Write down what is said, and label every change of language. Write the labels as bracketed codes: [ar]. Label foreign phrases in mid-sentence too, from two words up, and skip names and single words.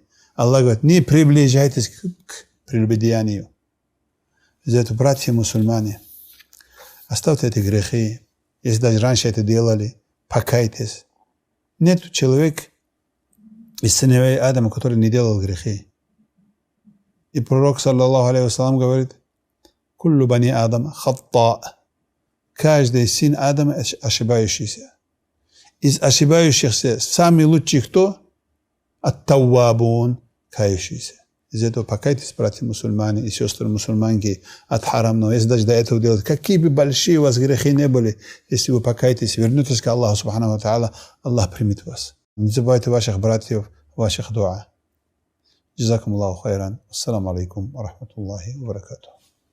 [ru] Аллах говорит: «Не приближайтесь к прелюбодеянию». Из-за этого, братья мусульмане, оставьте эти грехи. Если даже раньше это делали, покайтесь. Нет человека из сыновей Адама, который не делал грехи. И пророк, [ar] صلى الله عليه وسلم, говорит: «كل بني آدم خطاء». [ru] Каждый сын Адама ошибающийся. Из ошибающихся самый лучший кто? Ат-таввабун, кающийся. Из этого покайтесь, братья мусульмане и сестры мусульманки, от харамного. Если даже до этого делать, какие бы большие у вас грехи не были, если вы покаетесь, вернетесь к [ar] الله سبحانه وتعالى, [ru] Аллах примет вас. Не забывайте ваших братьев, ваших дуа. [ar] جزاكم الله خيرا السلام عليكم ورحمة الله وبركاته.